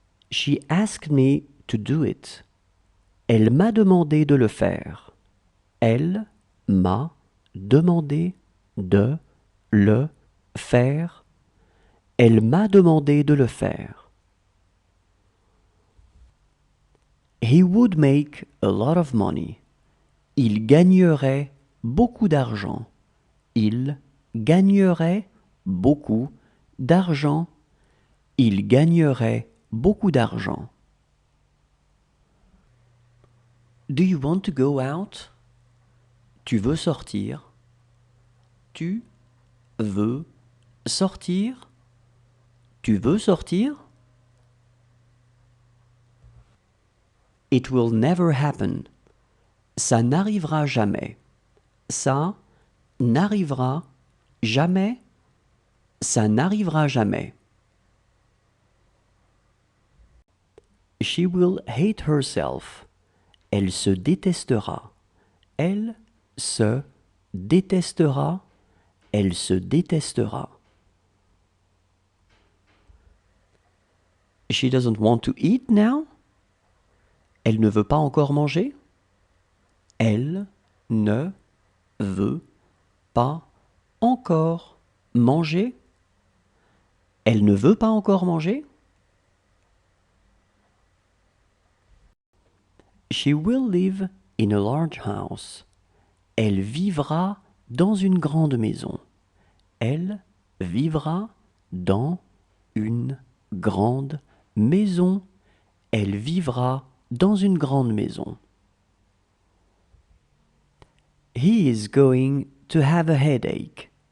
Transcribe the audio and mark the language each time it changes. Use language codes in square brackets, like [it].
[en] She asked me to do it. [fr] Elle m'a demandé de le faire. Elle m'a demandé de le faire. Elle m'a demandé de le faire. [en] He would make a lot of money. [fr] Il gagnerait beaucoup d'argent. Il gagnerait beaucoup d'argent. Il gagnerait beaucoup d'argent. [en] Do you want to go out? [fr] Tu veux sortir? Tu veux sortir? Tu veux sortir? [en] It will never happen. [fr] Ça n'arrivera jamais. Ça n'arrivera jamais. Ça n'arrivera jamais. [en] She will hate herself. [fr] Elle se détestera. Elle se détestera. Elle se détestera. [en] She doesn't want to eat now. [fr] Elle ne veut pas encore manger. Elle ne veut pas encore manger. Elle ne veut pas encore manger. [en] She will live in a large house. [fr] Elle vivra dans une grande maison. Elle vivra dans une grande maison. Elle vivra dans une grande maison. [en] He is going to have a headache.